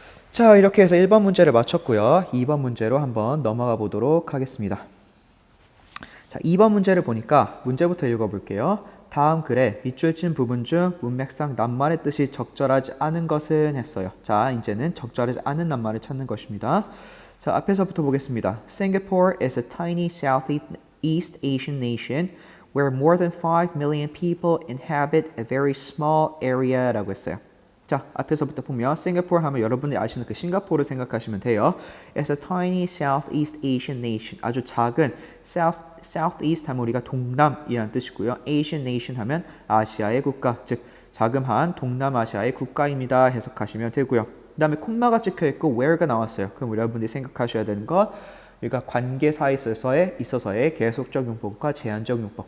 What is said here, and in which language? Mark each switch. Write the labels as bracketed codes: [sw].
[ko] 자, 이렇게 해서 1번 문제를 마쳤고요. 2번 문제로 한번 넘어가 보도록 하겠습니다. 자, 2번 문제를 보니까 문제부터 읽어볼게요. 다음 글에 밑줄 친 부분 중 문맥상 낱말의 뜻이 적절하지 않은 것은 했어요. 자, 이제는 적절하지 않은 낱말을 찾는 것입니다. 자, 앞에서부터 보겠습니다. [en] Singapore is a tiny Southeast Asian nation where more than 5 million people inhabit a very small area [ko] 라고 했어요. 자, 앞에서부터 보면 싱가포르 하면 여러분이 아시는 그 싱가포르를 생각하시면 돼요. [en] It's a tiny Southeast Asian nation. [ko] 아주 작은 Southeast 하면 우리가 동남이라는 뜻이고요. [en] Asian nation [ko] 하면 아시아의 국가, 즉 자그마한 동남아시아의 국가입니다. 해석하시면 되고요. 그 다음에 콤마가 찍혀 있고 where가 나왔어요. 그럼 여러분들이 생각하셔야 되는 것 그러니까 관계사에 있어서의 계속적 용법과 제한적 용법.